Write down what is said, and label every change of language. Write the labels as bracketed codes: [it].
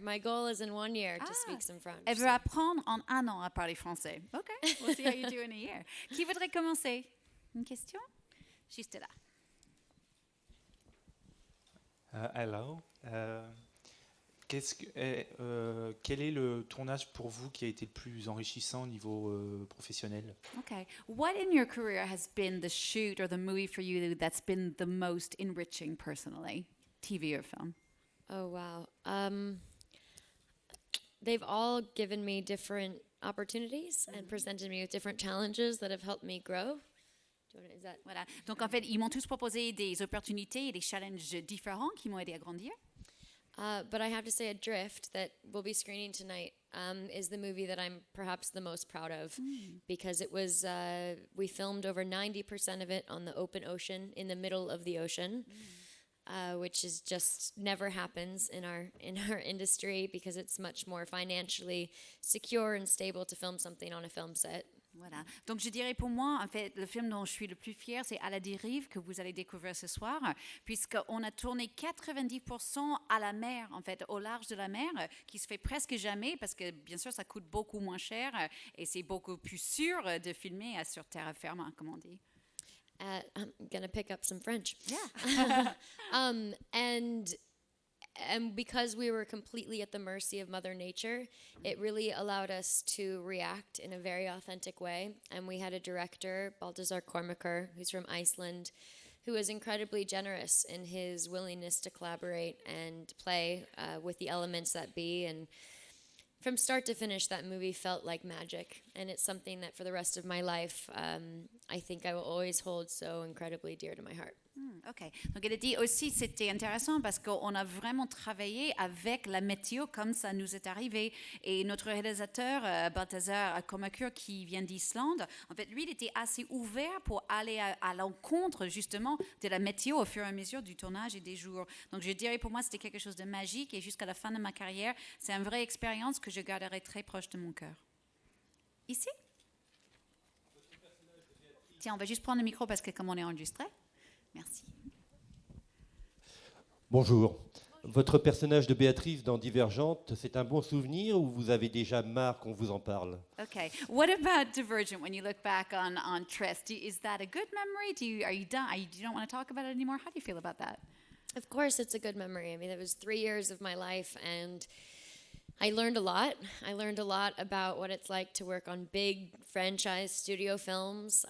[en] My goal is in 1 year to speak some French. [fr] Elle veut apprendre en 1 an à parler français. [en] OK, we'll see how you do in a year. [fr] Qui voudrait commencer? Une question? Juste là. [en] Hello. [fr] Quel est le tournage pour vous qui a été le plus enrichissant au niveau professionnel? [en] Okay. What in your career has been the shoot or the movie for you that's been the most enriching personally, TV or film? Oh, wow. They've all given me different opportunities and presented me with different challenges that have helped me grow. Is that... [fr] Voilà. Donc en fait, ils m'ont tous proposé des opportunités et des challenges différents qui m'ont aidé à grandir. [en] But I have to say, Adrift, that we'll be screening tonight, is the movie that I'm perhaps the most proud of, because it was we filmed over 90% of it on the open ocean, in the middle of the ocean, which is just never happens in our industry, because it's much more financially secure and stable to film something on a film set. [fr] Voilà. Donc je dirais pour moi, en fait, le film dont je suis le plus fière, c'est À la dérive, que vous allez découvrir ce soir, puisqu'on a tourné 90% à la mer, en fait, au large de la mer, qui se fait presque jamais, parce que bien sûr, ça coûte beaucoup moins cher et c'est beaucoup plus sûr de filmer sur terre ferme, comme on dit. [en] I'm gonna pick up some French. Yeah. And because we were completely at the mercy of Mother Nature, it really allowed us to react in a very authentic way. And we had a director, Baltazar Kormakur, who's from Iceland, who was incredibly generous in his willingness to collaborate and play with the elements that be. And from start to finish, that movie felt like magic. And it's something that for the rest of my life, I think I will always hold so incredibly dear to my heart. OK. [fr] Donc, elle a dit aussi, c'était intéressant parce qu'on a vraiment travaillé avec la météo comme ça nous est arrivé. Et notre réalisateur, Baltazar Kormakur, qui vient d'Islande, en fait, lui, il était assez ouvert pour aller à l'encontre, justement, de la météo au fur et à mesure du tournage et des jours. Donc, je dirais, pour moi, c'était quelque chose de magique. Et jusqu'à la fin de ma carrière, c'est une vraie expérience que je garderai très proche de mon cœur. Ici? Tiens, on va juste prendre le micro parce que comme on est enregistré. Merci. Bonjour. Votre personnage de Béatrice dans Divergente, c'est un bon souvenir ou vous avez déjà marre qu'on vous en parle? [en] Okay. What about Divergent when you look back on Tress? Is that a good memory? Are you done? You don't want to talk about it anymore? How do you feel about that? Of course, it's a good memory. I mean, it was 3 years of my life, and I learned a lot. I learned a lot about what it's like to work on big franchise studio films.